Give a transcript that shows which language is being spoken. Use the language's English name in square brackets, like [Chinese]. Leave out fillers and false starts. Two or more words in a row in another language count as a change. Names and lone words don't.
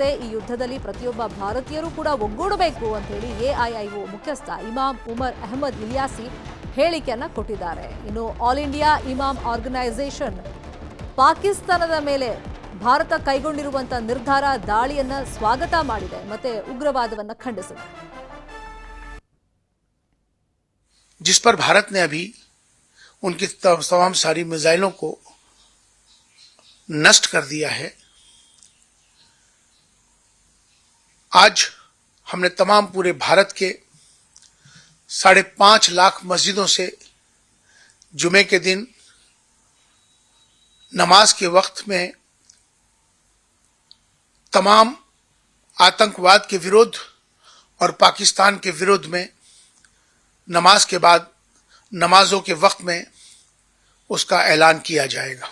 [Kannada] ಈ ಯುದ್ಧದಲ್ಲಿ ಪ್ರತಿಯೊಬ್ಬ ಭಾರತೀಯರು ಕೂಡ ಒಗ್ಗೂಡಬೇಕು ಅಂತ ಹೇಳಿ ಎಐಐಒ ಮುಖ್ಯಸ್ಥ ಇಮಾಮ್ ಉಮರ್ ಅಹಮದ್ ಇಲಿಯಾಸಿ ಹೇಳಿಕೆಯನ್ನ ಕೊಟ್ಟಿದ್ದಾರೆ. ಇನ್ನು ಆಲ್ ಇಂಡಿಯಾ ಇಮಾಮ್ ಆರ್ಗನೈಸೇಷನ್ ಪಾಕಿಸ್ತಾನದ ಮೇಲೆ ಭಾರತ ಕೈಗೊಂಡಿರುವಂತಹ ನಿರ್ಧಾರ, ದಾಳಿಯನ್ನ ಸ್ವಾಗತ ಮಾಡಿದೆ ಮತ್ತೆ ಉಗ್ರವಾದವನ್ನ ಖಂಡಿಸಿದೆ. [Hindi] जिस पर भारत ने अभी उनकी तमाम सारी मिसाइलों को नष्ट कर दिया है। आज हमने तमाम पूरे भारत के 5.5 लाख मस्जिदों से जुमे के दिन नमाज के वक्त में तमाम आतंकवाद के विरोध और पाकिस्तान के विरोध में नमाज के बाद नमाजों के वक्त में उसका ऐलान किया जाएगा।